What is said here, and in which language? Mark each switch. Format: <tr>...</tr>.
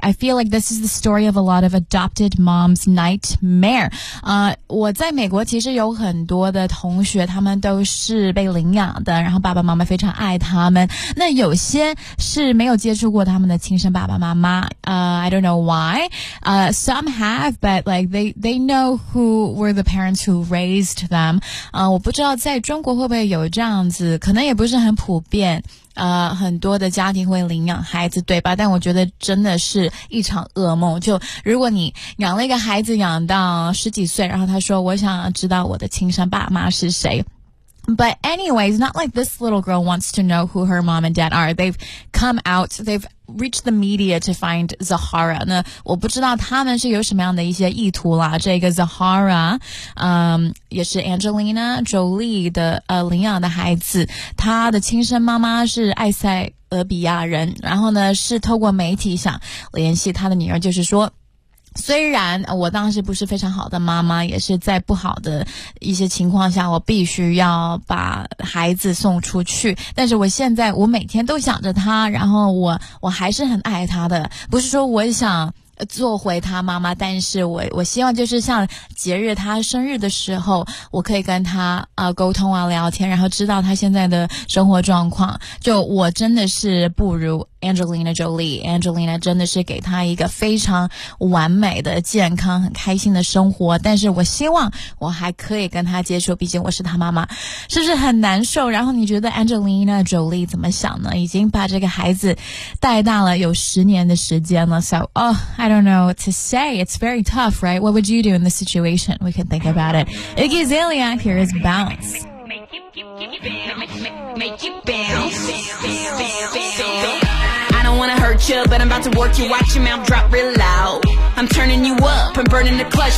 <en>I feel like this is the story of a lot of adopted moms' nightmare.</en> <zh>我在美国其实有很多的同学，他们都是被领养的，然后爸爸妈妈非常爱他们。那有些是没有接触过他们的亲生爸爸妈妈。</zh> <en>I don't know why. Some have, but like they know who were the parents who raised them.</en> <zh>我不知道在中国会不会有这样子，可能也不是很普遍。很多的家庭会领养孩子，对吧？但我觉得真的是一场噩梦。就如果你养了一个孩子养到十几岁，然后他说我想知道我的亲生爸妈是谁。</zh> <en>But anyways, not like this little girl wants to know who her mom and dad are. They've come out, they've reached the media to find Zahara.</en> <zh>那我不知道他们是有什么样的一些意图啦。这个 Zahara, 也是 Angelina Jolie 的领养的孩子。他的亲生妈妈是埃塞俄比亚人。然后呢是透过媒体想联系他的女儿，就是说虽然我当时不是非常好的妈妈，也是在不好的一些情况下我必须要把孩子送出去，但是我现在我每天都想着他，然后我还是很爱他的，不是说我想做回他妈妈，但是我希望就是像节日他生日的时候我可以跟他沟通啊聊天，然后知道他现在的生活状况。就我真的是不如Angelina Jolie, Angelina 真的是给她一个非常完美的健康很开心的生活，但是我希望我还可以跟她接触，毕竟我是她妈妈，是不是很难受？然后你觉得 Angelina Jolie 怎么想呢？已经把这个孩子带大了有十年的时间了。</zh> <en>So, oh, I don't know what to say. It's very tough, right? What would you do in this situation? We can think about it. Iggy Azalea, here is Bounce. I don't wanna hurt you, but I'm about to work you. Watch your mouth drop real loud. I'm turning you up and burning the clutch.</en>